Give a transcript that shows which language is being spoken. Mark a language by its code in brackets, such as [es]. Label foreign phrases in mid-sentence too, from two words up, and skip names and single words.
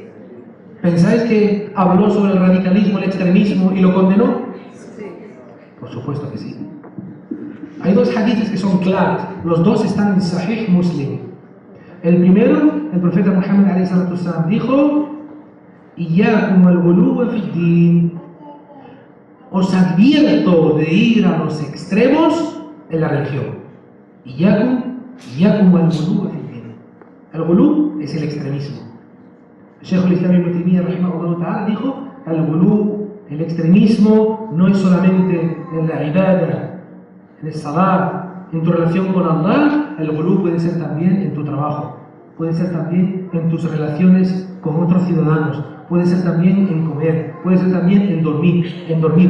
[es] ¿Pensáis que habló sobre el radicalismo, el extremismo y lo condenó? Sí. Por supuesto que sí. Hay dos hadices que son claros. Los dos están en Sahih Muslim. El primero, el profeta Muhammad ﷺ dijo: [ar] إياكم الغلو في الدين. [es] Os advierto de ir a los extremos en la religión. [ar] إياكم الغلو في الدين. [es] El ghuluw es el extremismo. Shaykh al-Islam Ibn Taymiyyah [ar] رحمه الله تعالى [es] dijo: el-ghuluw, el extremismo, no es solamente en la ibada, en el salat, en tu relación con Allah. El ghuluw puede ser también en tu trabajo, puede ser también en tus relaciones con otros ciudadanos, puede ser también en comer, puede ser también en dormir.